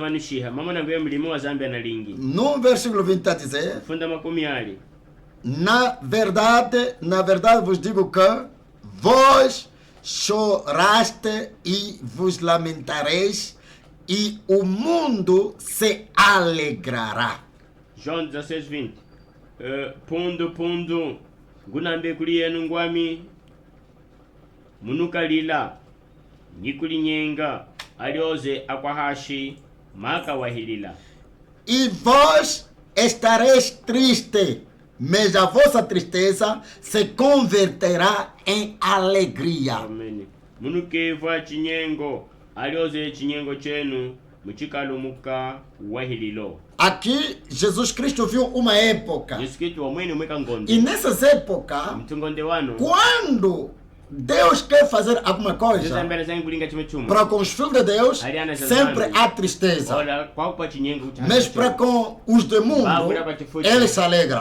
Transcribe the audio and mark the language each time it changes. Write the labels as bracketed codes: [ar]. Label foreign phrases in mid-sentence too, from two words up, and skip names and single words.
[pt] No versículo 20 está a dizer: na verdade vos digo que vós choraste e vos lamentareis, e o mundo se alegrará. João 16, 20. [cjk] Pundu gunambe kuliyenu ngwami munukalila nikulinyenga alioze akwahashi maka wahilila. [pt] E vós estareis triste, mas a vossa tristeza se converterá em alegria. Amém. [cjk] Munukeva chinyengo alioze chinyengo chenu muchikalumuka wahililo. [pt] Aqui, Jesus Cristo viu uma época. E nessas épocas, quando Deus quer fazer alguma coisa para com os filhos de Deus, sempre há tristeza. Mas para com os do mundo, eles se alegram.